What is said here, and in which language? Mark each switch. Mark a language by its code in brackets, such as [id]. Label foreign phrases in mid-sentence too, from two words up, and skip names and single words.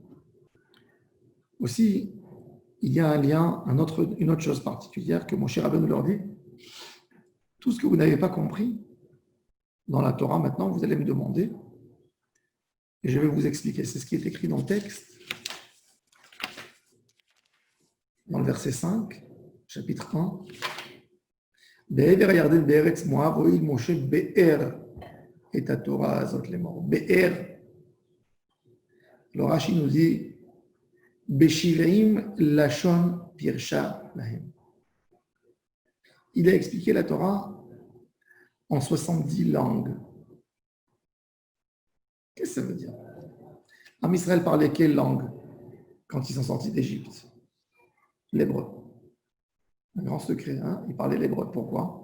[fr] Aussi, il y a un lien, une autre chose particulière que mon cher Rabbeinu leur dit, tout ce que vous n'avez pas compris dans la Torah, maintenant, vous allez me demander, et je vais vous expliquer. C'est ce qui est écrit dans le texte, dans le verset 5, chapitre 1. [he] בעבר הירדן בארץ מואב הואיל משה באר את התורה הזאת לאמר. Be'er. [fr] Le Rashi nous dit [he] בשבעים לשון פירשה להם. [fr] Il a expliqué la Torah en 70 langues. Qu'est-ce que ça veut dire? Am Israël parlait quelle langue quand ils sont sortis d'Égypte? L'hébreu. Un grand secret, hein? Ils parlaient l'hébreu. Pourquoi?